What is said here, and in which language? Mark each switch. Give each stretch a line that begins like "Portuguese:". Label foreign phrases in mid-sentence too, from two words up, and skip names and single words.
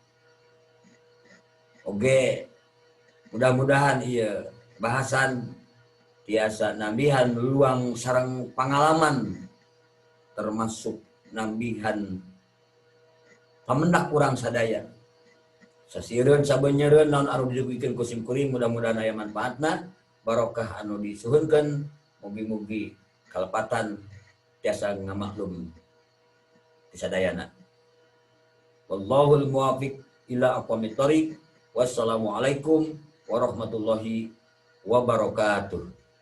Sundanese: Oge mudah-mudahan ieu bahasan tiasa nambihan luang sareng pengalaman termasuk nambihan pamendak urang sadaya. Sasiereun sabeunyereun naon anu didugikeun ku simkuring mudah-mudahan aya manfaatna, barokah anu disuhunkeun, mugi-mugi kalepatan tiasa ngamaklum tisadayana.
Arabic: والله الموفق إلى أقوم الطريق. والسلام عليكم ورحمة الله وبركاته.